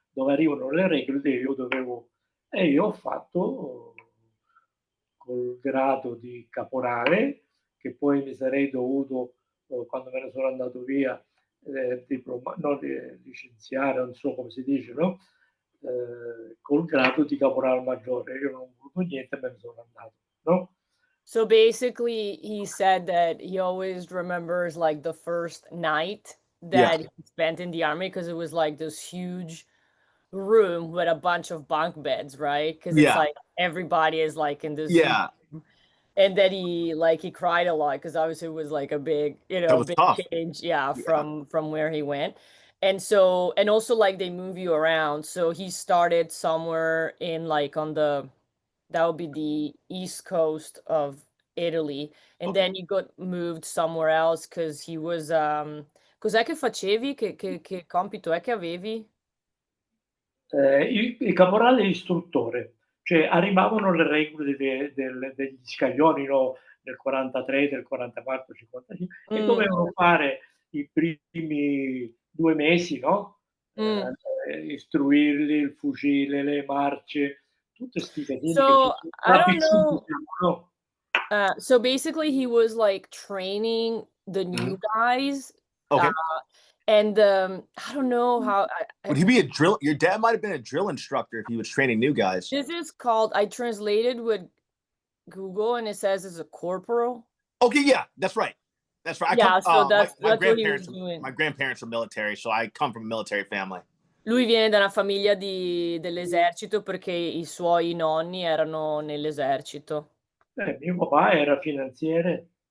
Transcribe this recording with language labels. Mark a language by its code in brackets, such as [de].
[it] Dove arrivano le reclute, e io ho fatto col grado di caporale, che poi mi sarei dovuto, quando me ne sono andato via, licenziare, non so come si dice, no? Col grado di caporale maggiore. Io non ho voluto niente e me ne sono andato, no? [en] So basically, he said that he always remembers like the first night that he spent in the army, because it was like this huge room with a bunch of bunk beds, right? Because it's like everybody is like in this huge room. And then he cried a lot, because obviously it was like a big, you know, big tough. change, from where he went. And so, and also like they move you around. So he started somewhere in like that would be the east coast of Italy, and then he got moved somewhere else because he was [it] cos'è che facevi? Che compito è che avevi? Il caporale istruttore, cioè arrivavano le regole degli scaglioni, no, del 43, del 44, 55, e dovevano fare i primi 2 mesi, no? Istruirli, il fucile, le marce, tutte sti casini [en] So I don't know. [it] no? [en] So basically, he was like training the new guys. Okay. And I don't know how. Would he be a drill? Your dad might have been a drill instructor if he was training new guys. This is called. I translated with Google, and it says it's a corporal. Okay, yeah, that's right. That's right. Yeah, so that's my what he was grandparents. doing. My grandparents were military, so I come from a military family. [it] Lui viene da una famiglia dell'esercito, perché i suoi nonni erano nell'esercito. Mio papà era finanziere.